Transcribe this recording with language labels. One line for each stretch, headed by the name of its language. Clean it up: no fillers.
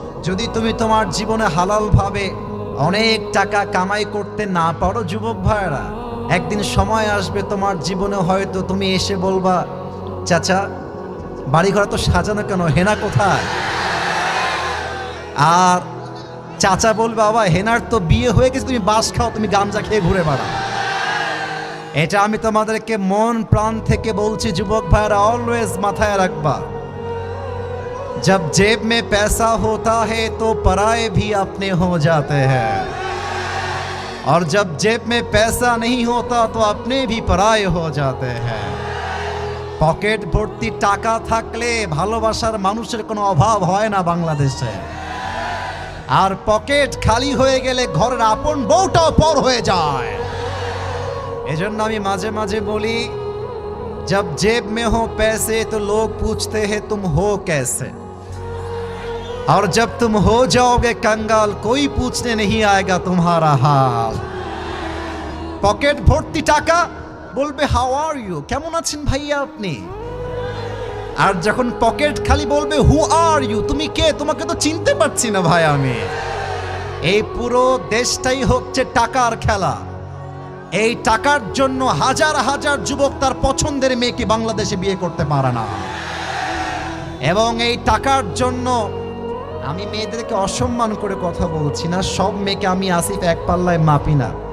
Bangla: যদি তুমি তোমার জীবনে হালাল ভাবে অনেক টাকা কামাই করতে না পারো যুবক ভাইরা, একদিন সময় আসবে তোমার জীবনে হয়তো তুমি এসে বলবা, চাচা বাড়িঘর তো সাজানো কেন, হেনা কোথায়? আর চাচা বলবে, বাবা হেনার তো বিয়ে হয়ে গেছে, তুমি বাস খাও, তুমি গামজা খেয়ে ঘুরে বেড়াও। এটা আমি তোমাদেরকে মন প্রাণ থেকে বলছি যুবক ভাইরা, অলওয়েজ মাথায় রাখবা,
Hindi: जब जेब में पैसा होता है तो पराये भी अपने हो जाते हैं, और जब जेब में पैसा नहीं होता तो अपने भी पराये हो जाते हैं।
Bangla: পকেট ভর্তি টাকা থাকলে ভালোবাসার মানুষের কোনো অভাব হয় না বাংলাদেশে, আর পকেট খালি হয়ে গেলে ঘরের আপন বউটাও পর হয়ে যায়। এজন্য আমি মাঝে মাঝে বলি,
Hindi: जब जेब में हो पैसे तो लोग पूछते हैं तुम हो कैसे, और जब तुम हो जाओगे कंगाल कोई पूछने नहीं आएगा तुम्हारा हाल।
Bangla: পকেট ভর্তি টাকা, বলবে
English: how are you,
Bangla: কেমন আছেন ভাইয়া আপনি, আর যখন পকেট খালি বলবে
English: who are you,
Bangla: তুমি কে, তোমাকে তো চিনতে পারছি না ভাই আমি। এই পুরো দেশটাই হচ্ছে টাকার খেলা। এই টাকার জন্য হাজার হাজার যুবক তার পছন্দের মেয়েকে বাংলাদেশে বিয়ে করতে পারে না, এবং এই টাকার জন্য আমি মেয়েদেরকে অসম্মান করে কথা বলছি না, সব মেয়েকে আমি আসিফ এক পাল্লায় মাপি না।